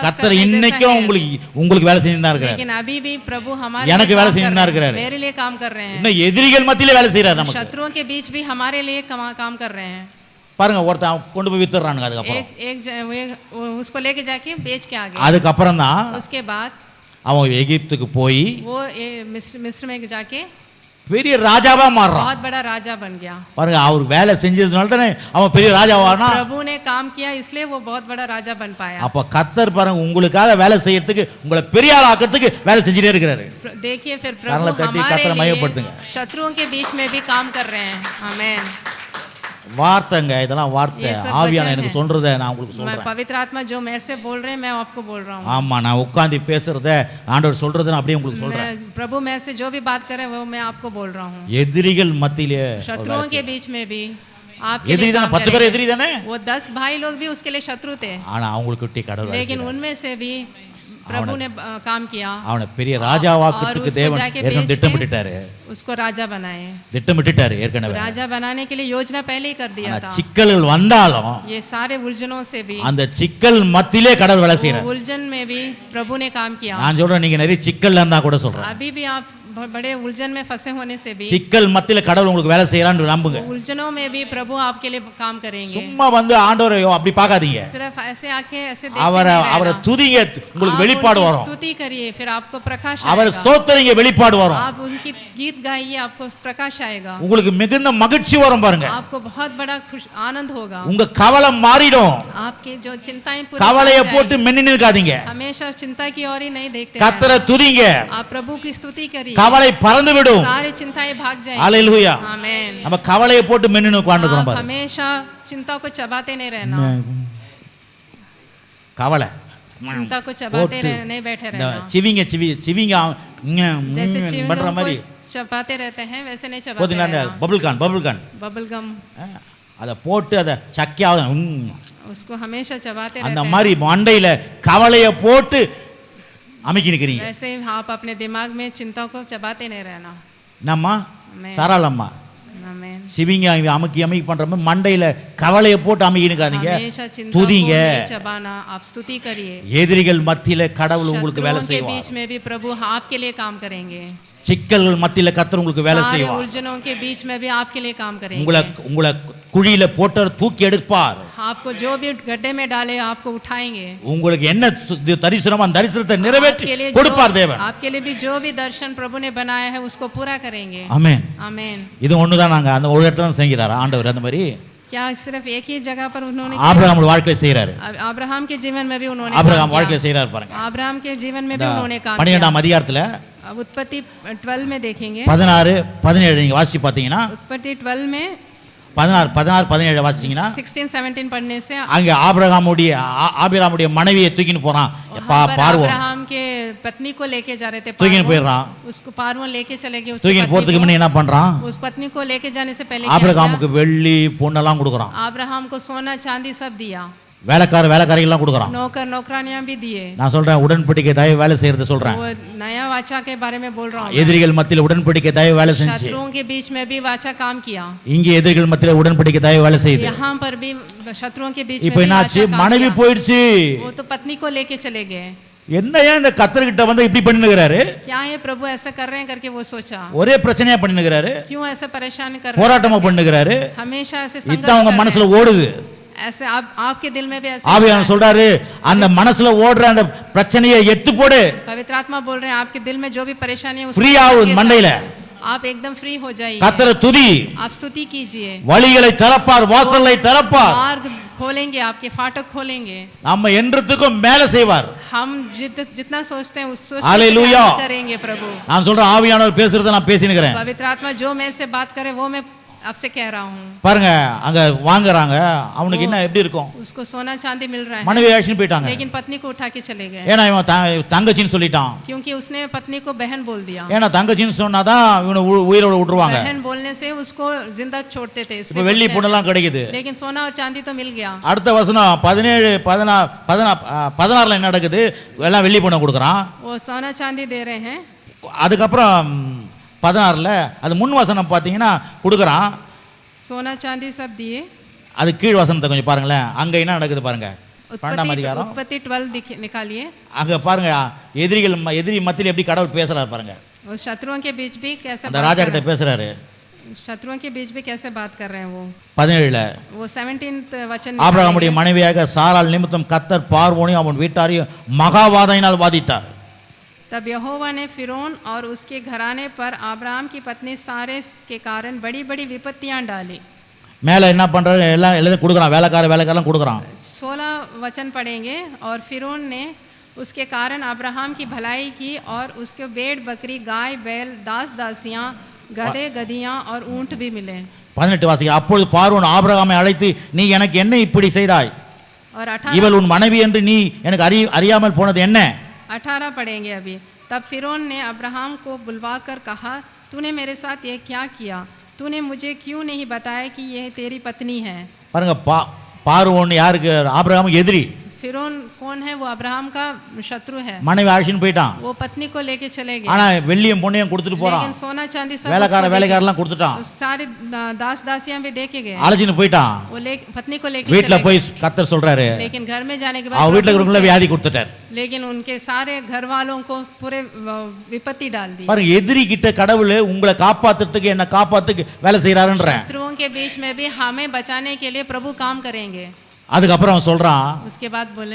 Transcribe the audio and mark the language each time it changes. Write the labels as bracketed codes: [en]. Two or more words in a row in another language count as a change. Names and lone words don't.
[ta] கர்த்தர் [hi] करने जैसा [ta] இன்னைக்கும் [hi] है. [ta] உங்களுக்கு வேலை செஞ்சுதான் இருக்கிறாரு. [hi] लेकिन अभी भी प्रभु हमारे [ta] எனக்கு [hi] लिए [ta] வேலை [hi] काम कर [ta] செஞ்சுதான் [hi] रहे हैं, [ta] இருக்கிறாரு. [hi] मेरे लिए काम कर रहे हैं. [ta] இன்னும் எதிரிகள் மத்தியில வேலை செய்யறாரு நமக்கு. [hi] शत्रुओं के बीच भी हमारे लिए काम कर रहे हैं. [ta] பாருங்க, ஒருத்தன் கொண்டு போய் வித்துறானுங்க, அதுக்கப்புறம் [hi] वो उसको लेके जाके बेच के आ गए. [ta] அதுக்கப்புறம் தான் [hi] उसके बाद [ta] அவன் எகிப்துக்கு போய் [hi] वो मिस्र में जाके [ta] பெரிய ராஜாவா மாறுறான். [hi] बहुत बड़ा राजा बन गया. [ta] பாருங்க, அவர் வேலை செஞ்சதுனால தானே அவன் பெரிய ராஜாவானா. [hi] प्रभु ने काम किया इसलिए वो बहुत बड़ा राजा बन पाया. [ta] அப்ப கர்த்தர் பாருங்க உங்களுக்காக வேலை செய்யறதுக்கு, உங்களை பெரிய ஆள் ஆக்கிறதுக்கு வேலை செஞ்சுட்டே இருக்கிறாரு. [hi] देखिए फिर [ta] கரங்களை [hi] प्रभु [ta] தட்டி [hi] हमारे [ta] கர்த்தரை [hi] लिए [ta] மகிமைப்படுத்துங்க. [hi] शत्रुओं के बीच में भी काम कर रहे हैं. आमेन. [ta] வார்த்தைங்க, இதெல்லாம் வார்த்தை. [hi] ये सब [ta] ஆவியான [hi] वचन [ta] எனக்கு [hi] है. [ta] சொல்றத நான் உங்களுக்கு [hi] मैं [ta] சொல்றேன். [hi] पवित्र आत्मा जो मैं से बोल रहे हैं मैं आपको बोल रहा हूँ. [ta] ஆமா, நான் உட்கார்ந்து பேசுறத ஆண்டவர் சொல்றத நான் அப்படியே உங்களுக்கு சொல்றேன். [hi] मैं प्रभु मैं से जो भी बात करे वो मैं आपको बोल रहा हूँ. [ta] எதிரிகள் மத்தியிலே [hi] शत्रुओं के बीच में भी आपके [ta] எதிரி [hi] लिए [ta] தானே, [hi] काम [ta] 10 பேர் [hi] करेंगे. [ta] எதிரி தானே. [hi] वो 10 भाई लोग भी उसके लिए शत्रु थे, [ta] ஆனா அவங்களுக்கு கடவுள் வேலை [hi] लेकिन [ta] செய்றாரு. [hi] उनमें से भी प्रभु ने काम किया. [ta] அவனை பெரிய ராஜாவாக்குறதுக்கு [hi] उसको [ta] தேவன் [hi] जाके [ta] ஏற்கனவே [hi] बेच के [ta] திட்டமிட்டுட்டாரு. [hi] उसको राजा बनाए. [ta] திட்டமிட்டுட்டாரு ஏற்கனவே. [hi] राजा बनाने के लिए योजना पहले ही कर दिया था. [ta] சிக்கல்கள் வந்தாலும் [hi] ये सारे उलझनों से भी, [ta] அந்த சிக்கல் மத்தியிலே கடவுள் வேலை செய்றாரு. [hi] उलझन में भी प्रभु ने काम किया. [ta] நான் சொல்றேன், நீங்க நிறைய சிக்கல்ல இருந்தா கூட சொல்றேன், [hi] अभी भी आप बड़े उलझन में फंसे होने से भी [ta] சிக்கல் மத்தியில கடவுள் உங்களுக்கு வேலை செய்யறான்னு நம்புங்க. [hi] उलझनों में भी प्रभु आपके लिए काम करेंगे. [ta] சும்மா ஆண்டவரை அப்படி பார்க்காதீங்க, [hi] सिर्फ ऐसे आके ऐसे [ta] அவரை துதிங்க, உங்களுக்கு வெளிப்பாடு வரும். [hi] स्तुति करिए फिर आपको प्रकाश [ta] அவரை [hi] आएगा. [ta] ஸ்தோத்திரிங்க, வெளிப்பாடு வரும். [hi] आप उनकी गीत गाइए आपको प्रकाश आएगा. [ta] உங்களுக்கு மிகுந்த மகிழ்ச்சி வரும் பாருங்க. [hi] आपको बहुत बड़ा खुश आनंद होगा. [ta] உங்க கவலை மாறிடும். [hi] आपकी जो चिंताएं पूरी [ta] கவலையை [hi] हो जाएगी. [ta] போட்டு மென்னு நிற்காதீங்க, [hi] हमेशा चिंता की ओर ही नहीं देखते [ta] கர்த்தரை [hi] रहना. [ta] துதிங்க, [hi] आप प्रभु की स्तुति करिए, [ta] கவலை பறந்து விடும். [hi] सारी चिंताएं भाग जाएंगी. [ta] ஹalleluya. [hi] आमेन. [ta] நம்ம கவலையை போட்டு மென்னு உட்கார்ந்துறோம் [hi] आप [ta] பாருங்க. [hi] हमेशा चिंता को चबाते नहीं रहना. [ta] கவலை [hi] चिंता को चबाते नहीं बैठे रहना. [ta] சிவிங்க [hi] जैसे [ta] பண்ற மாதிரி [hi] चबाते रहते हैं वैसे नहीं चबाते [ta] போதுங்க. அந்த [hi] रहना. [en] bubble gum bubble gum [ta] அதை போட்டு அதை சக்கியாவது [hi] उसको हमेशा चबाते [ta] அந்த [hi] रहते [ta] மாதிரி மண்டையில கவலையை போட்டு அமைக்கி நிக்கிறீங்க. [hi] हैं. वैसे आप अपने दिमाग में चिंता को चबाते नहीं रहना. [ta] என்னம்மா [hi] मैं- [ta] சாராளம்மா [hi] आमेन। [ta] சிவிங்க அமுக்கி அமுக்கி பண்ற மாதிரி மண்டையில கவலையை போட்டு அமுக்கினுக்காதீங்க, [hi] हमेशा चिंता को [ta] துதிங்க. [hi] नहीं चबाना, आप स्तुति करिए। [ta] எதிரிகள் மத்தியில கடவுள் உங்களுக்கு வேலை [hi] शत्रुओं के [ta] செய்வார். [hi] बीच में भी प्रभु आपके लिए काम करेंगे। [ta] சிக்கல்கள் மத்தியில கர்த்தர் உங்களுக்கு வேலை [hi] सारे [ta] செய்வார். [hi] उलझनों के बीच में भी आपके लिए काम करेंगे। [ta] உங்களை குழியில போட்டு தூக்கி எடுப்பார். [hi] आपको जो भी गड्ढे में डाले आपको उठाएंगे। [ta] உங்களுக்கு என்ன தரிசனம் அந்த தரிசனத்தை நிறைவேற்றி கொடுப்பார் தேவன். [hi] आपके लिए भी जो भी दर्शन प्रभु ने बनाया है उसको पूरा करेंगे। [ta] ஆமென். [hi] आमेन। [ta] இது ஒண்ணுதான் நாங்க அந்த ஒரு இடத்துல தான் செய்கிறார் ஆண்டவர். அந்த மாதிரி [hi] क्या सिर्फ एक ही जगह पर उन्होंने [ta] ஆபிரகாம் வாழ்க்கையில செய்றாரு. [hi] अब्राहम के जीवन में भी उन्होंने [ta] ஆபிரகாம் வாழ்க்கையில செய்றாரு பாருங்க. [hi] अब्राहम के जीवन में भी उन्होंने काम [ta] 12ஆம் அதிகாரத்துல [hi] किया। उत्पत्ति 12 में देखेंगे, [ta] 16 17 நீங்க வாசிச்சு பாத்தீங்கன்னா, [hi] उत्पत्ति 12 में [ta] 16 17 வாசிச்சீங்கன்னா [hi] 16-17 पढ़ने से [ta] அங்க ஆபிரகாமுடைய மனைவியை தூக்கின்னு போறான் பார்வோன். [hi] अब्राहम के पत्नी को लेके जा रहे थे, [ta] தூக்கின்னு போயிடுறான். [hi] उसको पारवन लेके चले गए। [ta] தூக்கின்னு போறதுக்கு முன்ன என்ன பண்றான்? [hi] उस पत्नी को लेके जाने से पहले [ta] ஆபிரகாமுக்கு வெள்ளி பொன்னெல்லாம் கொடுக்குறான். [hi] अब्राहम को सोना चांदी सब दिया, [ta] வேலைக்காரிகள்லாம் கொடுக்குறான். [hi] नौकर नौकरानियां भी दिए। [ta] நான் சொல்றேன் உடன்படிக்கை தயவு வேலை செய்யறது சொல்றேன். [hi] वो नया वाचा के बारे में बोल रहा हूँ। [ta] எதிரிகள் மத்தியில உடன்படிக்கை தயவு வேலை செஞ்சு, [hi] शत्रुओं के बीच में भी वाचा काम किया। [ta] இங்கே எதிரிகள் மத்தியில உடன்படிக்கை தயவு வேலை செய்யுது. [hi] यहाँ पर भी शत्रुओं के बीच में [ta] இப்போ [hi] भी [ta] என்னாச்சு? [hi] वाचा काम [ta] மனைவி [hi] किया। [ta] போயிடுச்சு. [hi] वो तो पत्नी को लेके चले गए। [ta] என்ன ஏன் இந்த கர்த்தர்கிட்ட வந்து இப்படி பண்ணுகிறாரு? [hi] क्या ये प्रभु ऐसा कर रहे हैं करके वो सोचा। [ta] ஒரே பிரச்சனையா பண்ணுகிறாரு, [hi] क्यों ऐसा परेशान कर रहे [ta] போராட்டமா பண்ணுகிறாரு. [hi] हैं? हमेशा ऐसे [ta] இதான் உங்க [hi] संघर्ष कर [ta] மனசுல [hi] रहे हैं। [ta] ஓடுது. [hi] ऐसे आपके दिल में भी ऐसे [ta] ஆவியானவர் சொல்றாரு, அந்த மனசுல ஓடுற அந்த பிரச்சனையை எத்து போடு. [hi] पवित्र आत्मा बोल रहे हैं आपके दिल में जो भी परेशानी है [ta] ஃப்ரீ ஆகு மண்டையில. [hi] आप एकदम फ्री हो जाइए। [ta] கர்த்தரை துதி. [hi] आप स्तुति कीजिए। [ta] வழிகளை திறப்பார், வாசலை திறப்பார். [hi] मार्ग खोलेंगे, आपके फाटक खोलेंगे। [ta] நம்ம என்றதுக்கும் மேல செய்வார். [hi] हम जितना सोचते हैं उस सोच हालेलुया करेंगे प्रभु। [ta] நான் சொல்றேன் ஆவியானவர் பேசுறத நான் பேசினுக்கிறேன். [hi] पवित्र आत्मा जो मैं से बात करे वो मैं आपसे कह रहा हूँ। [ta] பாருங்க அங்க வாங்குறாங்க, அவனுக்கு என்ன எப்படி இருக்கும்? [hi] उसको सोना चांदी मिल रहा है, [ta] மனைவி ஆக்ஷன் போயிட்டாங்க. [hi] लेकिन पत्नी को उठा के चले गए। [ta] ஏன்னா இவன் தங்கச்சின்னு சொல்லிட்டான். [hi] क्योंकि उसने पत्नी को बहन बोल दिया। [ta] ஏன்னா தங்கச்சின்னு சொன்னாதான் இவனை உயிரோட விட்டுருவாங்க. [hi] बहन बोलने से उसको जिंदा छोड़ते थे, [ta] இப்ப வெள்ளி பொண்ணெல்லாம் கிடைக்குது. [hi] लेकिन सोना और चांदी तो मिल गया। [ta] அடுத்த வசனம் 16 என்ன நடக்குது? எல்லாம் வெள்ளி பொண்ணை கொடுக்குறான். [hi] वो सोना चांदी दे रहे हैं। [ta] அதுக்கப்புறம் 16 அது முன் வசனம் பார்த்தீங்கன்னா கொடுக்குறான். [hi] सोना चांदी सब दिए। [ta] அது கீழ் வசனத்தை கொஞ்சம் பாருங்களேன். அங்க என்ன நடக்குது பாருங்க. 12ஆம் அதிகாரம் [hi] उत्पत्ति 12 निकालिए। [ta] அங்க பாருங்க எதிரி மத்தியில எப்படி கடவுள் பேசுறாரு பாருங்க. [hi] उस शत्रुओं के बीच भी कैसे [ta] அந்த ராஜா கிட்ட பேசுறாரு. [hi] शत्रुओं के बीच भी कैसे बात कर रहे हैं वो 17 वो 17th वचन [ta] ஆபிரகாமுடைய மனைவியாக சாராள் நிமித்தம் கர்த்தர் பார்வோனையும் அவன் வீட்டாரையும் மகாவாதையினால் வாதித்தார். [hi] तब यहोवा ने फिरौन और उसके घराने पर अब्राहम की पत्नी सारे के कारण बड़ी बड़ी विपत्तियां डाली। [ta] மேலே என்ன பண்றாரு? எல்லாம் கொடுக்குறான், வேலைக்காரெல்லாம் கொடுக்குறான். [hi] 16 वचन पढ़ेंगे। और फिरौन ने उसके कारण अब्राहम की भलाई की और उसके भेड़ बकरी गाय बैल दास दासियां गधे गधियां और ऊंट भी मिले। [ta] 18 வாசிங்க. அப்பொழுது பார்வோன் ஆபிரகாமை அழைத்து, நீ எனக்கு என்ன இப்படி செய்தாய்? [hi] और [ta] இவள் உன் மனைவி என்று நீ எனக்கு அறியாமல் போனது என்ன? [hi] 18 पढ़ेंगे अभी। तब फिरौन ने अब्राहम को बुलवाकर कहा, तूने मेरे साथ ये क्या किया? तूने मुझे क्यों नहीं बताया कि यह तेरी पत्नी है? [ta] பாருங்க பார்வோன் யாருக்கு? ஆபிரகாமுக்கு எதிரி. [hi] फिरौन कौन है? वो अब्राहम का शत्रु है। [ta] மனைவி ஆஷின்னு போயிட்டான். [hi] वो पत्नी को लेके चले गए। [ta] ஆனா வெள்ளியும் பொன்னையும் கொடுத்துட்டு போறான். [hi] लेकिन सोना चांदी सब [ta] வேலைக்காரெல்லாம் கொடுத்துட்டான். [hi] सारे दास दासियां भी देके गए। [ta] அழைச்சின்னு போயிட்டான். [hi] वो पत्नी को लेके [ta] வீட்ல போய் கர்த்தர் சொல்றாரு, [hi] लेकिन घर में जाने के [ta] அவ வீட்ல [hi] बाद [ta] இருக்கிறவங்கள வியாதி கொடுத்துட்டார். [hi] लेकिन उनके सारे घर वालों को पूरे विपत्ति डाल दी। [ta] பாருங்க எதிரி கிட்ட கடவுள் உங்களை காப்பாத்துறதுக்கு என்ன காப்பாத்துக்கு வேலை செய்யறாருன்ற. [hi] शत्रुओं के बीच में भी हमें बचाने के लिए प्रभु काम करेंगे। [ta] அதுக்கப்புறம் அவன் சொல்றான், [hi] उसके बाद बोले,